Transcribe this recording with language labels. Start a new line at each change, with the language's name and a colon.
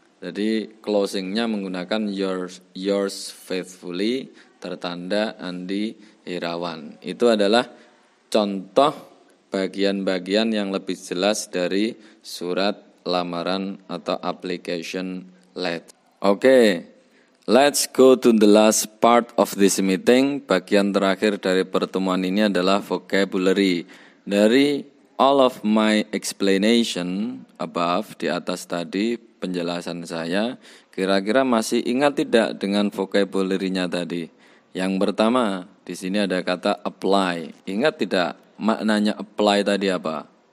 Indonesian: Jadi closingnya menggunakan
English: yours faithfully
Indonesian: tertanda Andi Herawan. Itu adalah contoh bagian-bagian yang lebih jelas dari surat lamaran atau application letter.
English: Oke, let's go to the last part of this meeting.
Indonesian: Bagian terakhir dari pertemuan ini adalah vocabulary. Dari
English: all of my explanation above,
Indonesian: di atas tadi penjelasan saya, kira-kira masih ingat tidak dengan vocabulary-nya tadi? Yang pertama, di sini ada kata apply. Ingat tidak maknanya apply tadi apa?